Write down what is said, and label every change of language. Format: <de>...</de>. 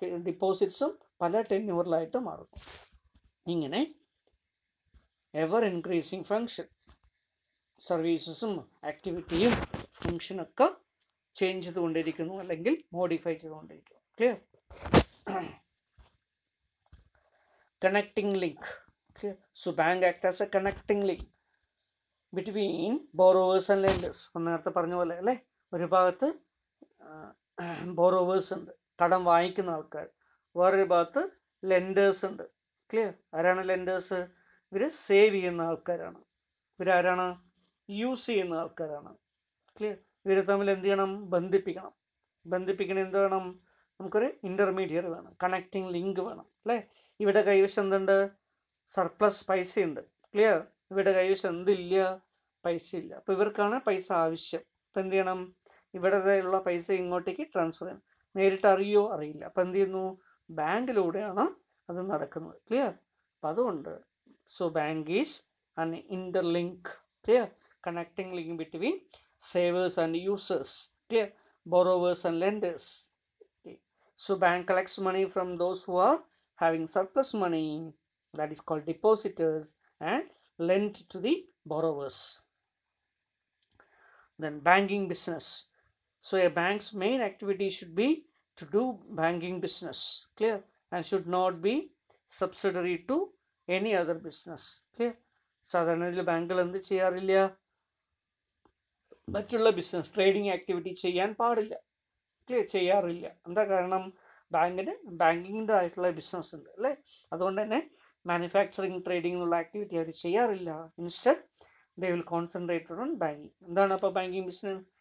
<ml>ഡിപ്പോസിറ്റ്സും പല ടെന്യൂറിലായിട്ട് മാറുന്നു. ഇങ്ങനെ എവർ ഇൻക്രീസിങ് ഫങ്ഷൻ, സർവീസസും ആക്ടിവിറ്റിയും ഫങ്ഷനൊക്കെ ചേഞ്ച് ചെയ്തുകൊണ്ടിരിക്കുന്നു, അല്ലെങ്കിൽ മോഡിഫൈ ചെയ്തുകൊണ്ടിരിക്കുന്നു. Clear?</ml> <en>connecting link. Okay. So bank act as a connecting link between borrowers and lenders.</en> <ml>നേരത്തെ പറഞ്ഞ പോലെ അല്ലേ, ഒരു ഭാഗത്ത് ബോറോവേഴ്സ് ഉണ്ട്, കടം വാങ്ങിക്കുന്ന ആൾക്കാർ, വേറൊരു ഭാഗത്ത് ലെൻഡേഴ്സ് ഉണ്ട്. ക്ലിയർ? ആരാണ് ലെൻഡേഴ്സ്? ഇവർ സേവ് ചെയ്യുന്ന ആൾക്കാരാണ്. ഇവരാരാണ്? യൂസ് ചെയ്യുന്ന ആൾക്കാരാണ്. ക്ലിയർ? ഇവർ തമ്മിൽ എന്ത് ചെയ്യണം? ബന്ധിപ്പിക്കണം. ബന്ധിപ്പിക്കണം എന്ത് വേണം? നമുക്കൊരു ഇൻ്റർമീഡിയറ്റ് വേണം,</ml> <en>connecting link</en> <ml>വേണം അല്ലേ. ഇവിടെ കൈവശം എന്തുണ്ട്? സർപ്ലസ് പൈസയുണ്ട്. ക്ലിയർ? ഇവിടെ കൈവശം എന്തില്ല? പൈസ ഇല്ല. അപ്പോൾ ഇവർക്കാണ് പൈസ ആവശ്യം. അപ്പം എന്ത് ചെയ്യണം? ഇവിടെ ഉള്ള പൈസ ഇങ്ങോട്ടേക്ക് ട്രാൻസ്ഫർ ചെയ്യണം. നേരിട്ട് അറിയോ? അറിയില്ല. അപ്പം എന്ത് ചെയ്യുന്നു? ബാങ്കിലൂടെയാണ് അത് നടക്കുന്നത്. ക്ലിയർ? അപ്പം അതുകൊണ്ട്</ml> <en>So bank is an interlink. Clear? Connecting link between savers and users. Clear? Borrowers and lenders. Okay. So bank collects money from those who are having surplus money, that is called depositors, and lent to the borrowers. Then banking business. So a bank's main activity should be to do banking business. Clear? And should not be subsidiary to any other business.</en> <ml>Clear? സാധാരണ ബാങ്കുകൾ എന്ത് ചെയ്യാറില്ല? മറ്റുള്ള business trading activity ചെയ്യാൻ പാടില്ല. Clear? ചെയ്യാറില്ല. എന്താ കാരണം? ബാങ്കിന് ബാങ്കിങ്ങിൻ്റെ ആയിട്ടുള്ള ബിസിനസ് ഉണ്ട് അല്ലേ. അതുകൊണ്ട് തന്നെ മാനുഫാക്ചറിങ് ട്രേഡിംഗ് എന്നുള്ള ആക്ടിവിറ്റി അവർ ചെയ്യാറില്ല.</ml> <en>Instead they will concentrated on banking.</en> <ml>എന്താണ് അപ്പോൾ ബാങ്കിങ് ബിസിനസ്?</ml>